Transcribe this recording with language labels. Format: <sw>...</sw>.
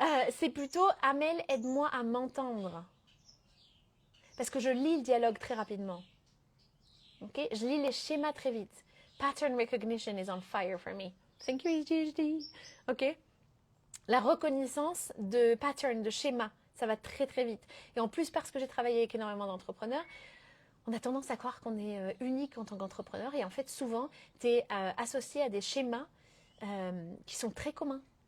<fr>C'est plutôt, Amel, aide-moi à m'entendre. Parce que je lis le dialogue très rapidement. Ok? Je lis les schémas très vite.</fr> <en>Pattern recognition is on fire for me. Thank you, ADHD. Ok?</en> <fr>La reconnaissance de pattern, de schéma, ça va très très vite. Et en plus, parce que j'ai travaillé avec énormément d'entrepreneurs, on a tendance à croire qu'on est unique en tant qu'entrepreneur. Et en fait, souvent, tu es associé à des schémas qui sont très communs.</fr>